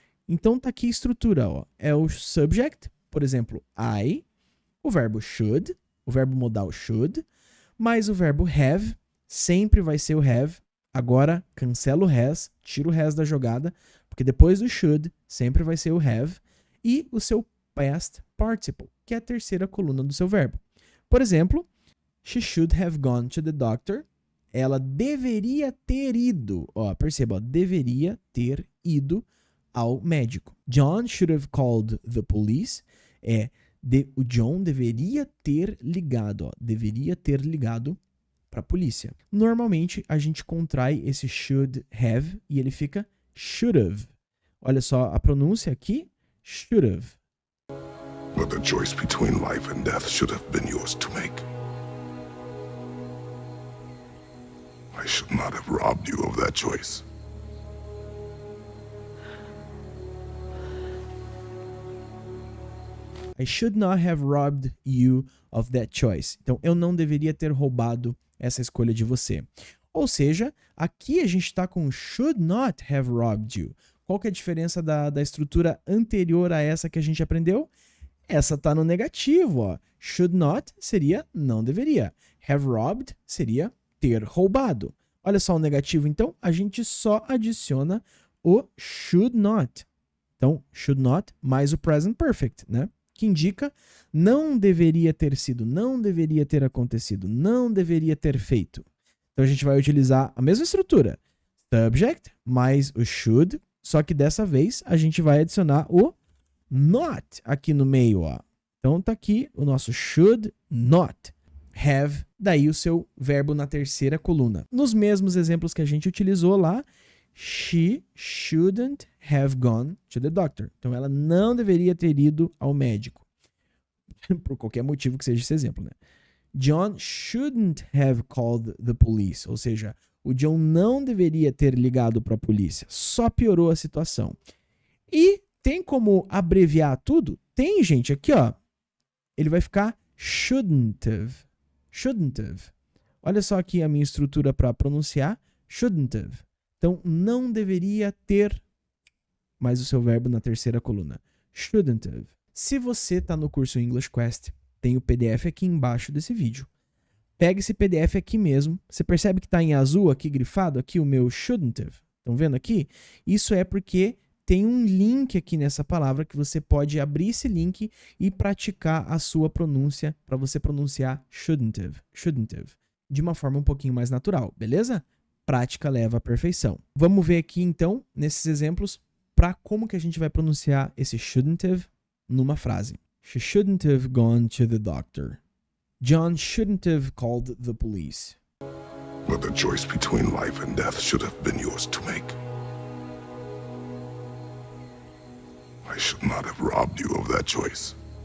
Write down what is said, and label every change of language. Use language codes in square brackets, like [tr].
[pt] Então tá aqui a estrutura, ó. É o subject, por exemplo, I, o verbo should, o verbo modal should, mais o verbo have, sempre vai ser o have. Agora cancela o has, tira o has da jogada, Porque depois do should sempre vai ser o have e o seu past participle, que é a terceira coluna do seu verbo. Por exemplo, [en] she should have gone to the doctor. [pt] Ela deveria ter ido. Ó, perceba, ó, deveria ter ido ao médico. [en] John should have called the police. [pt] O John deveria ter ligado, ó, deveria ter ligado para a polícia. Normalmente a gente contrai esse should have e ele fica should have. Olha só a pronúncia aqui, should have. [en] But the choice between life and death should have been yours to make. I should not have robbed you of that choice. I should not have robbed you of that choice. [pt] Então, eu não deveria ter roubado essa escolha de você. Ou seja, aqui a gente está com [en] should not have robbed you. [pt] Qual que é a diferença da estrutura anterior a essa que a gente aprendeu? Essa está no negativo, ó. Should not seria não deveria. Have robbed seria ter roubado. Olha só o negativo, então, a gente só adiciona o should not. Então, should not mais o present perfect, né? Que indica não deveria ter sido, não deveria ter acontecido, não deveria ter feito. Então a gente vai utilizar a mesma estrutura. Subject mais o should, só que dessa vez a gente vai adicionar o not aqui no meio, ó. Então tá aqui o nosso should not have, daí o seu verbo na terceira coluna. Nos mesmos exemplos que a gente utilizou lá, [en] she shouldn't have gone to the doctor. [pt] Então, ela não deveria ter ido ao médico. Por qualquer motivo que seja esse exemplo, né? [en] John shouldn't have called the police. [pt] Ou seja, o John não deveria ter ligado para a polícia. Só piorou a situação. E tem como abreviar tudo? Tem, gente. Aqui, ó. Ele vai ficar shouldn't have. Shouldn't have. Olha só aqui a minha estrutura para pronunciar. Shouldn't have. Então, não deveria ter mais o seu verbo na terceira coluna. Shouldn't have. Se você está no curso English Quest, tem o PDF aqui embaixo desse vídeo. Pega esse PDF aqui mesmo. Você percebe que está em azul aqui, grifado, aqui o meu shouldn't have. Estão vendo aqui? Isso é porque tem um link aqui nessa palavra que você pode abrir esse link e praticar a sua pronúncia para você pronunciar shouldn't have, de uma forma um pouquinho mais natural, beleza? Prática leva à perfeição. Vamos ver aqui, então, nesses exemplos, para como que a gente vai pronunciar esse shouldn't have numa frase. [en] She shouldn't have gone to the doctor. John shouldn't have called the police. But the choice between life and death should have been yours to make. I should not have robbed you of that choice.